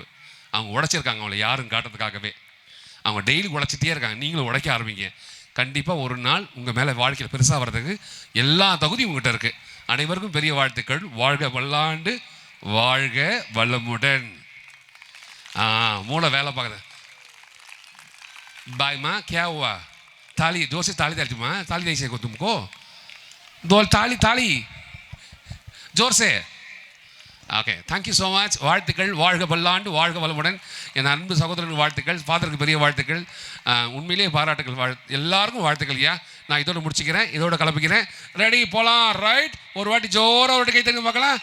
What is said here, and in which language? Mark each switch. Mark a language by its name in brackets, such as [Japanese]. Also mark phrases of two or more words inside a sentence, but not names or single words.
[Tamil] அவங்க உழைச்சிருக்காங்க, அவங்கள யாரும் காட்டுறதுக்காகவே. அவங்க டெய்லி உழைச்சிட்டே இருக்காங்க. நீங்களும் உழைக்க ஆரம்பிங்க. கண்டிப்பாக ஒரு நாள் உங்கள் மேலே வாழ்க்கையில் பெருசாக வர்றதுக்கு எல்லா தகுதியும் உங்கள்கிட்ட இருக்குது. அனைவருக்கும் பெரிய வாழ்த்துக்கள். வாழ்க வல்லாண்டு, வாழ்க வளமுடன். மூளை வேலை பார்க்குது. [Hindi] बाय माँ क्या हुआ? ताली जोर से ताली दे माँ, ताली नहीं चाहिए तुमको? दो ताली ताली जोर से. [English] Okay, thank you so much. [Tamil] வாழ்த்துக்கள். வாழ்க பல்லாண்டு, வாழ்க வளமுடன். என் அன்பு சகோதரனுக்கு வாழ்த்துக்கள், ஃபாதருக்கு பெரிய வாழ்த்துக்கள், உண்மையிலேயே பாராட்டுகள். எல்லாருக்கும் வாழ்த்துக்கள். ஐயா, நான் இதோட முடிச்சுக்கிறேன், இதோட கிளப்பிக்கிறேன். ரெடி, போகலாம். ரைட், ஒரு வாட்டி ஜோராக ஒரு வாட்டி கை தருங்க பார்க்கலாம்.